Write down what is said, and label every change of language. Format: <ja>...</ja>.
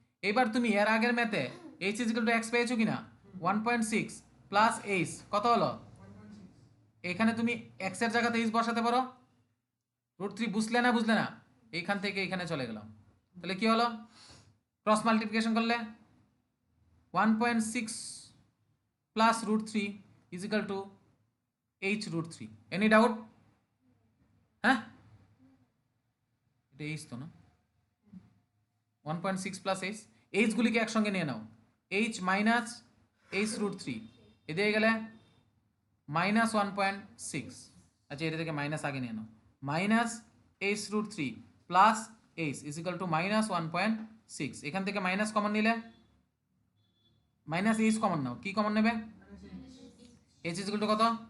<bn>এবার তুমি এর আগের ম্যাথে</bn> <en>H is equal to X</en> <bn>পেয়েছো কিনা? 1.6 প্লাস H কত হলো? এখানে তুমি X এর জায়গাতে H বসাতে পারো, √3 বুঝলে না, এইখান থেকে এখানে চলে গেলাম, তাহলে কি হলো?</bn> <en>Cross multiplication করলে 1.6 plus √3 is equal to h √3। Any doubt?</en> <bn>হ্যাঁ, এটা h তো না, 1.6 plus h, h গুলিকে একসঙ্গে নিয়ে নাও,</bn> <en>h minus h √3,</en> <bn>এদিকে গেলে minus 1.6, আচ্ছা এটা থেকে মাইনাস আগে নিয়ে নাও,</bn> <en>minus h √3 plus h is equal to minus 1.6,</en> <bn>এখান থেকে মাইনাস কমন নিলে মাইনাস এইচ কমন নাও, কি কমন নেবে?</bn> <en>h is equal to</en> <bn>কত?</bn>